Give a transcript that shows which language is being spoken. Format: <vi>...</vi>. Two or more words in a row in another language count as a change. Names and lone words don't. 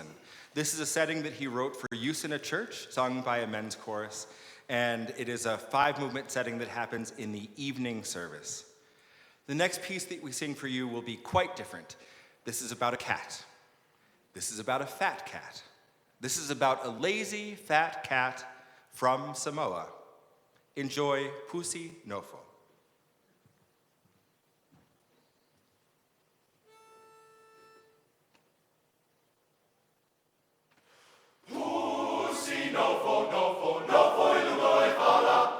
<en>This is a setting that he wrote for use in a church, sung by a men's chorus, and it is a 5-movement setting that happens in the evening service. The next piece that we sing for you will be quite different. This is about a cat. This is about a fat cat. This is about a lazy, fat cat from Samoa. Enjoy Pusi Nofo.</en> <sm>Pusi nofo, nofo, nofo ilugoi fala.</sm>